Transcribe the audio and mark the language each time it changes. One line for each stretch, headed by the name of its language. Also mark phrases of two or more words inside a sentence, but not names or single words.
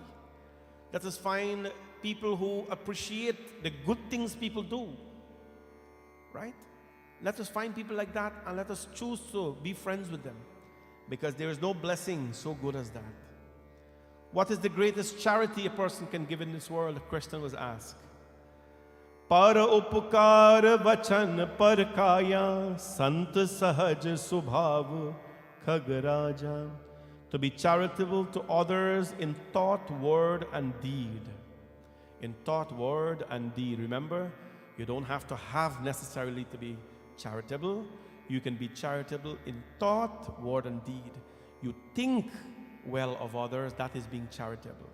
English: Let us find people who appreciate the good things people do. Right? Let us find people like that and let us choose to be friends with them, because there is no blessing so good as that. What is the greatest charity a person can give in this world? The question was asked.
Awadhi: पर उपकार वचन पर काया, संत सहज सुभाव खग राजा.
English: To be charitable to others in thought, word, and deed. In thought, word, and deed. Remember, you don't have to have necessarily to be charitable. You can be charitable in thought, word, and deed. You think well of others, that is being charitable.